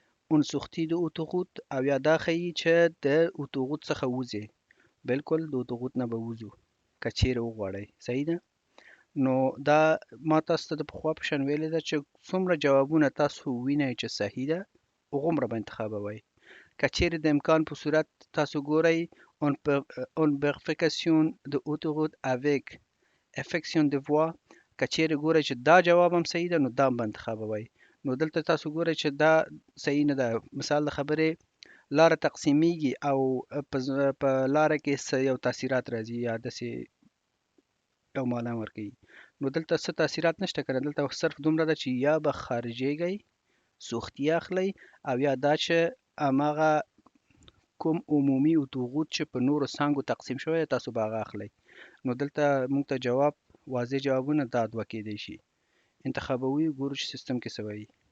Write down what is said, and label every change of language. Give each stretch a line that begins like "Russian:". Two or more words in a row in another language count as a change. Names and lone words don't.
French: une sortie d'autoroute
Pashto: او یا دا ښیي چې د اتوغوت څخه وځي بالکل د اتوغوت نه به وځو که چیرې وغواړئ صحیح ده نو دا ما تاسو ته د پخوا په شان ویلې ده چې څومره جوابونه تاسو وینئ چې صحیح ده هغومره به انتخابوئ که چیرې د امکان په صورت تاسو ګورئ
French: on vérification de autoroute avec affection de voix
Pashto: که چیرې ګورئ چې دا جواب هم صحیح ده نو دا هم به انتخابوئ نو دلته تاسو ګورئ چې دا صحیح نه ده مثال د خبرې لاره تقسیمیږي او په لاره کې یو تاثیرات راځي یا داسې یو معنا ورکوي نو دلته څه تاثیرات نشته کنه دلته صرف دومره ده چې یا به خارجېږئ سوختي اخلئ او یا دا چې هماغه کوم عمومي اتوغوت چې په نورو څانګو تقسیم شوی تاسو به هغه اخلئ نو دلته موږ ته جواب واضح جوابونه دا دوه کېدی شي انتخابوي ګورو چې سیستم کې څه وایي